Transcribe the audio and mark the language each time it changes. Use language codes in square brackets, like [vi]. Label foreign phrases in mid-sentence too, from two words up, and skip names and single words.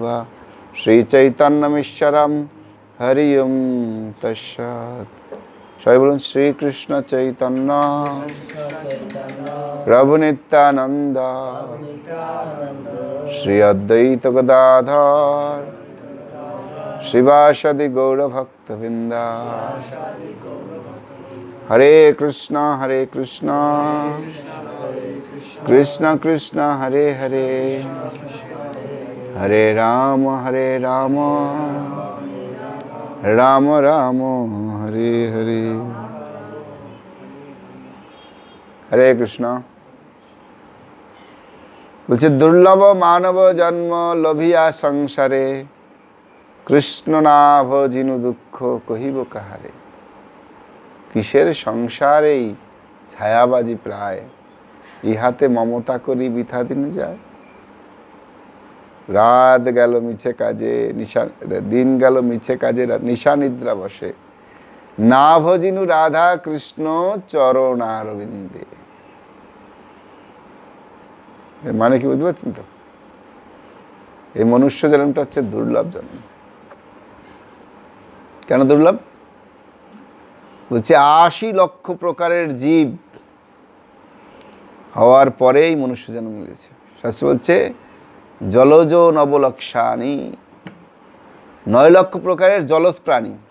[sa] श्रीचैतन्यमीश्वरं हरि ओं तत्सत्। [bn] সবাই বলুন [sa] श्री कृष्ण चैतन्य प्रभु नित्यानंद श्री अद्वैत गदाधर श्रीवासदि गौर भक्तवृंद। हरे कृष्णा कृष्ण कृष्ण हरे हरे हरे राम राम राम हरे हरे। हरे कृष्ण। [bn] বলছে দুর্লভ মানব জন্ম লভিয়া সংসারে কৃষ্ণ না ভজিনু দুখ কহিব কাহারে। কিসের সংসারে ছায়াবাজি প্রায় ইহাতে মমতা করি বৃথা দিন যায়। রাত গেল মিছে কাজে নিশা দিন গেল মিছে কাজে নিশা নিদ্রা বশে না ভজিনু রাধা কৃষ্ণ চরণারবিন্দে। মানে কি বুঝতে পারছেন তো এই মনুষ্য জন্মটা হচ্ছে দুর্লভ জন্ম। কেন দুর্লভ বলছে ৮০ লক্ষ প্রকারের জীব হওয়ার পরেই মনুষ্য জন্ম মিলেছে। শাস্ত্র বলছে [sa] জলজ নবলক্ষানি [bn] ৯ লক্ষ প্রকারের জলজ প্রাণী।